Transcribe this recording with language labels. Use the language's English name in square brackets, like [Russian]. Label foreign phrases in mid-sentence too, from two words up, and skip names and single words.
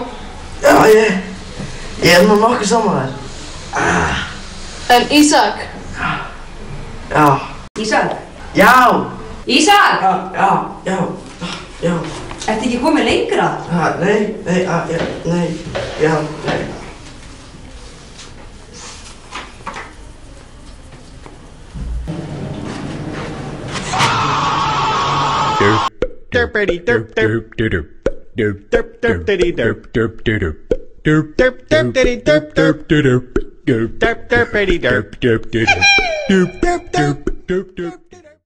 [Icelandic] Já, ég er nú nokkuð saman þér. En Ísak? Já. Ísak? Já! Ísak! Já. Ertu ekki komið lengra? Nei, já. Derpity derp derp derp derp derp derp diddy derp derp derp derp derp derp diddy derp derp derp derp derp derpity derp derp derp derp derp derp derp